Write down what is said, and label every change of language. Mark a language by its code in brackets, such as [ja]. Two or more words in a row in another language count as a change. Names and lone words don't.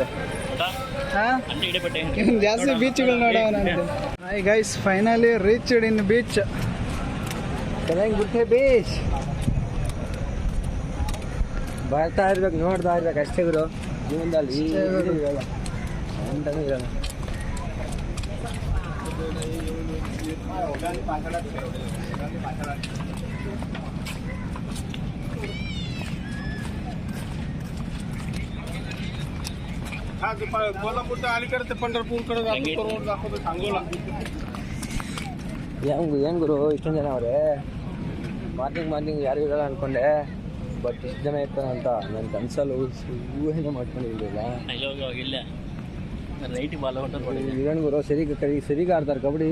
[kn] ಹಾಂ, ಜಾಸ್ತಿ ಬೀಚ್ಗಳು ನೋಡೋಣಂತೆ. [en] Hi guys, finally reached in beach. [kn] ಕಲ್ಲಂಗಟ್ಟೆ ಬೀಚ್. ಬರ್ತಾ ಇರ್ಬೇಕು, ನೋಡ್ತಾ ಇರ್ಬೇಕು ಅಷ್ಟೇ ಗುರು. ಜೀವನದಲ್ಲಿ ಅಂತಾನೆ ಇರೋಲ್ಲ. [mr] कोल्हापूर अलीकडे ते पंढरपूरकडे जातो, रोड दाखवतो सांगोला. [kn] ಏನು ಗುರು ಇಷ್ಟೊಂದು ಜನ ಅವರೇ? ಮಾರ್ನಿಂಗ್ ಯಾರು ಇರಲ್ಲ ಅನ್ಕೊಂಡೆ, ಬಟ್ ಇಷ್ಟು ಜನ ಇರ್ತಾನೆ ಅಂತ ನನ್ನ ಕನಸಲ್ಲಿ ಊಹೆನೇ ಮಾಡ್ಕೊಂಡಿರಲಿಲ್ಲ. ಏನು ಗುರು, ಸರಿಗೆ ಆಡ್ತಾರೆ ಕಬಡ್ಡಿ.